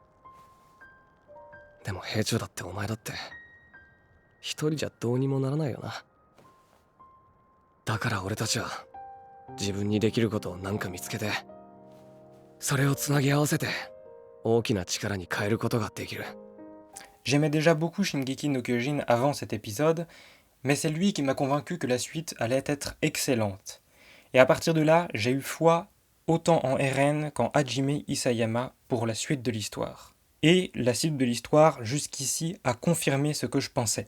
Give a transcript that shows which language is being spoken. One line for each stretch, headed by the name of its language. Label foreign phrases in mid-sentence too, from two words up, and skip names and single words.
Japanese: でも兵長だってお前だって一人じゃどうにもならないよな。だから俺たちは自分にできることをなんか見つけてそれをつなぎ合わせて大きな力に変えることができる。
French: J'aimais déjà beaucoup Shingeki no Kyojin avant cet épisode, mais c'est lui qui m'a convaincu que la suite allait être excellente. Et à partir de là, j'ai eu foi autant en Eren qu'en Hajime Isayama pour la suite de l'histoire. Et la suite de l'histoire, jusqu'ici, a confirmé ce que je pensais.